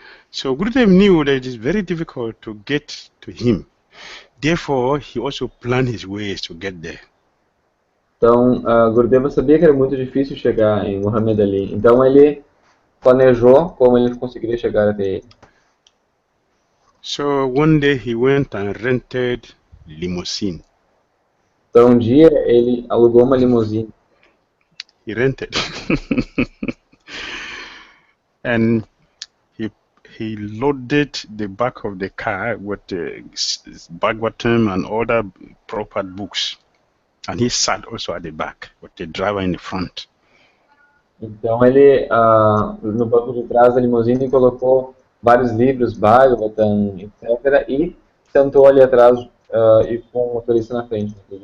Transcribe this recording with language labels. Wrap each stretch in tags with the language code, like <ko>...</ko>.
<en>So Gurudev knew that it is very difficult to get to him. Therefore, he also planned his ways to get there.</en> <pt>Então, Gurudeva sabia que era muito difícil chegar em Muhammad Ali. Então ele planejou como ele conseguiria chegar até ele.</pt> <en>So one day he went and rented limousine.</en> <pt>Então um dia ele alugou uma limusine.</pt> <en>He rented. And he loaded the back of the car with Bhagavatam and other proper books. And he sat also at the back with the driver in the front.</en> <pt>Então ele, no banco de trás da limusine, colocou vários livros, Bhagavatam, etc. E sentou ali atrás e com o motorista na frente.</pt>